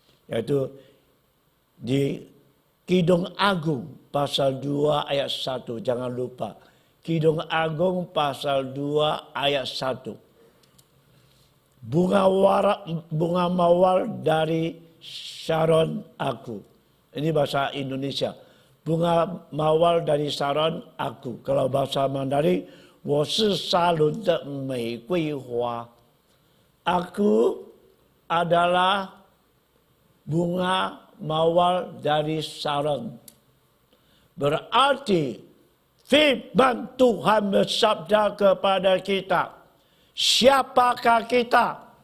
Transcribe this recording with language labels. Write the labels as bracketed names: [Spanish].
[Indonesian] Yaitu di Kidung Agung pasal 2 ayat 1, jangan lupa. Kidung Agung pasal 2 ayat 1. Bunga mawar dari Sharon aku. Ini bahasa Indonesia. Bunga mawar dari Sharon aku. Kalau bahasa Mandarin, [Chinese] 我是沙伦的玫瑰花. [Indonesian] Aku adalah bunga mawar dari Sharon. Berarti firman Tuhan bersabda kepada kita, siapakah kita?